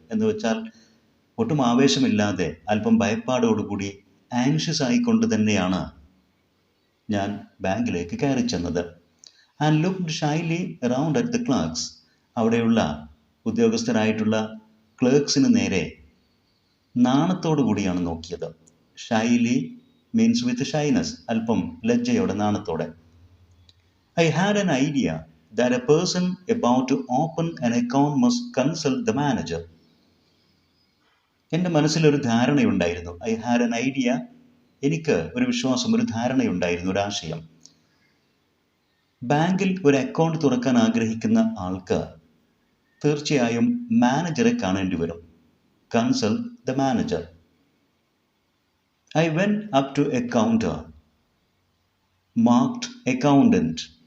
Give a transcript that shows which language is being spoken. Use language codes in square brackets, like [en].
[ml] എന്ന് വെച്ചാൽ ഒട്ടും ആവേശമില്ലാതെ അല്പം ഭയപ്പാടോടുകൂടി ആങ്ഷ്യസ് ആയിക്കൊണ്ട് തന്നെയാണ് ഞാൻ ബാങ്കിലേക്ക് കയറി ചെന്നത്. [en] And looked shyly around at the clerks. [ml] അവിടെയുള്ള ഉദ്യോഗസ്ഥരായിട്ടുള്ള ക്ലർക്സിന് നേരെ നാണത്തോടു കൂടിയാണ് നോക്കിയത്. [en] shyly means with shyness, [ml] അല്പം ലജ്ജയോടെ, നാണത്തോടെ. [en] I had an idea that a person about to open an account must consult the manager. [ml] എൻ്റെ മനസ്സിലൊരു ധാരണയുണ്ടായിരുന്നു. [en] I had an idea, [ml] എനിക്ക് ഒരു വിശ്വാസം, ഒരു ധാരണയുണ്ടായിരുന്നു, ഒരു ആശയം. ബാങ്കിൽ ഒരു അക്കൗണ്ട് തുറക്കാൻ ആഗ്രഹിക്കുന്ന ആൾക്ക് തീർച്ചയായും മാനേജറെ കാണേണ്ടി വരും. [en] Consult the manager. I went up to a counter marked accountant.